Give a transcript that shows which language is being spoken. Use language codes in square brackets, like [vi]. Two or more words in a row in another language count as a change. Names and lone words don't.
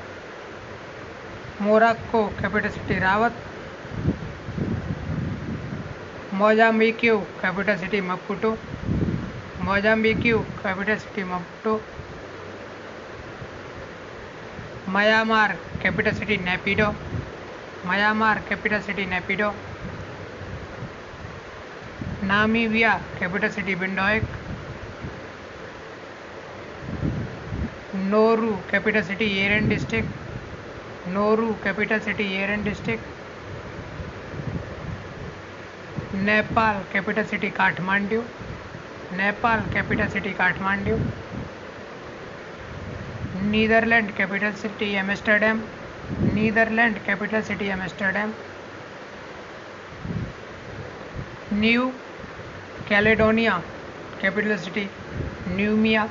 [en] Morocco capital city Rabat. Mozambique capital city Maputo. Mozambique capital city Maputo. Myanmar capital city Naypyidaw. Myanmar capital city Naypyidaw. Namibia capital city Windhoek. Nauru capital city Yeren district. Nauru capital city Yeren district. Nepal capital city Kathmandu. Nepal capital city Kathmandu. Netherlands capital city Amsterdam. Netherlands capital city Amsterdam. New Caledonia capital city Nouméa.